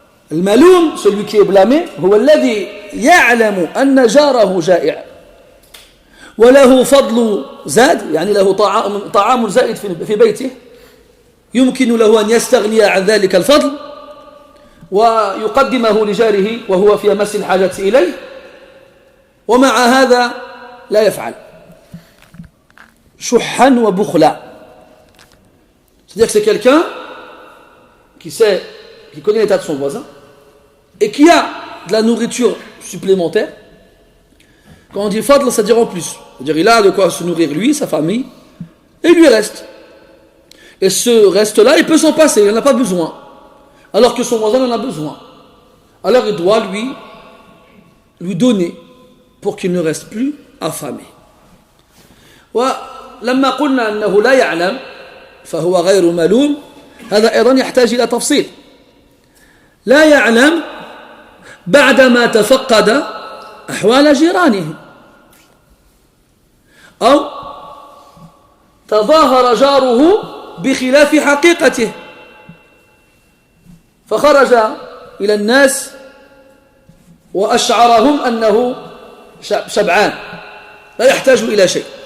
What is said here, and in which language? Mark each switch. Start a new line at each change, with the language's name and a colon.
Arabic: Le maloum,
French: celui qui est blâmé,
Arabic: هو الذي يعلم أن جاره جائع وله فضل زاد يعني له طعام زائد في بيته يمكن له أن يستغني عن ذلك الفضل ويقدمه لجاره وهو في أمس الحاجة إليه ومع هذا لا يفعل شحا وبخلا.
French: C'est-à-dire que c'est quelqu'un qui connaît l'état de son voisin et qui a de la nourriture supplémentaire. Quand on dit fadl, ça veut dire en plus. C'est-à-dire il a de quoi se nourrir lui, sa famille, et il lui reste. Et ce reste-là, il peut s'en passer, il n'en a pas besoin. Alors que son voisin en a besoin. Alors il doit lui donner pour qu'il ne reste plus affamé.
Arabic: ولما قلنا أنه لا يعلم فهو غير ملوم هذا أيضا يحتاج إلى تفصيل. لا يعلم بعدما تفقد أحوال جيرانه أو تظاهر جاره بخلاف حقيقته فخرج إلى الناس وأشعرهم أنه شبعان لا يحتاج إلى شيء.